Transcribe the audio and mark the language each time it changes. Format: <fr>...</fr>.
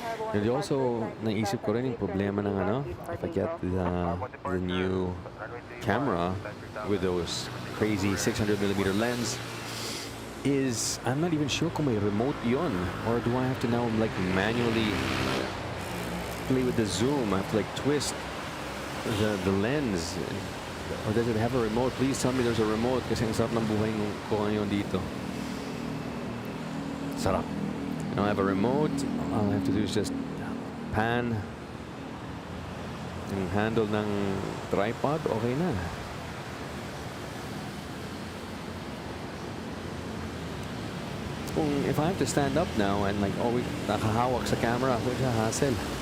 <en>And also,</en> <tl>naisip ko rin yung problema ng ano,</tl> <en>if I get the new camera with those crazy 600mm lens, is I'm not even sure</en> <tl>kung may remote yon,</tl> <en>or do I have to now like manually play with the zoom? I have to like twist the lens, or does it have a remote? Please tell me there's a remote</en> <tl>kasi ang sarap ng buhay ko ngayon dito. Sarap.</tl> <en>I don't have a remote. All I have to do is just pan yung handle ng tripod. Okay na. Kung if I have to stand up now and like always</en> <tl>nakahawak sa camera,</tl> <en>which a hassle.</en>